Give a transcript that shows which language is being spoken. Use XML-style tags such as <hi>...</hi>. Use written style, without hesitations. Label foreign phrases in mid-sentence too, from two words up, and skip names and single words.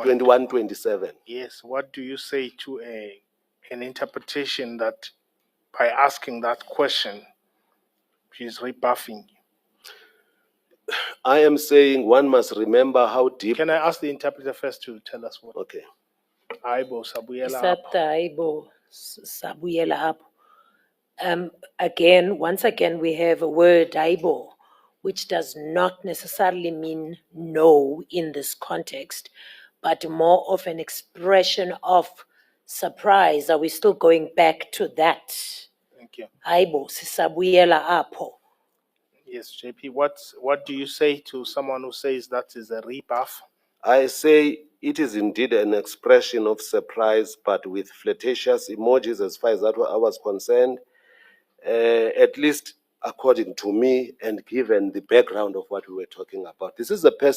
<en>2127. Yes, what do you say to an interpretation that by asking that question, she's rebuffing you? I am saying one must remember how deep. Can I ask the interpreter first to tell us what? Okay.</en> <xh>Aibo sabuyela Isata apho. aibo sabuyela apho.</xh> <en>Once again, we have a word aibo, which does not necessarily mean no in this context, but more of an expression of surprise. Are we still going back to that? Thank you.</en> <xh>Aibo sisabuyela apho.</xh> <en>Yes, JP, what do you say to someone who says that is a rebuff? I say it is indeed an expression of surprise, but with flirtatious emojis as far as that I was concerned, at least according to me and given the background of what we were talking about.</en>